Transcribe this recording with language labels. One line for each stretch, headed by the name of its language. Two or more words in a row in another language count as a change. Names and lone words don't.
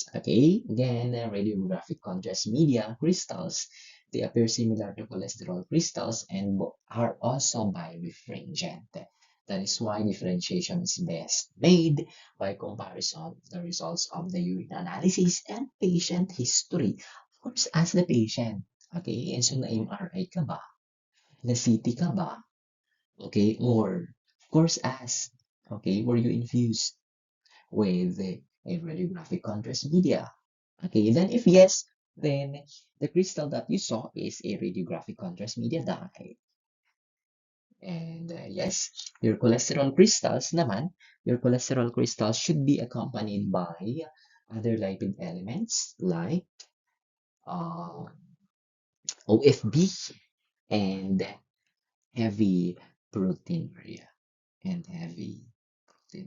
English: Okay, again, radiographic contrast media crystals, they appear similar to cholesterol crystals and are also birefringent. That is why differentiation is best made by comparison of the results of the urine analysis and patient history. Of course, as the patient, okay, and so
Filipino: na-MRI ka ba? Na-CT ka ba?
English: Okay, or of course ask, okay, were you infused with a radiographic contrast media? Okay, then if yes, then the crystal that you saw is a radiographic contrast media dye. And yes, your cholesterol crystals should be accompanied by other lipid elements like uh, OFB and heavy proteinuria and heavy protein.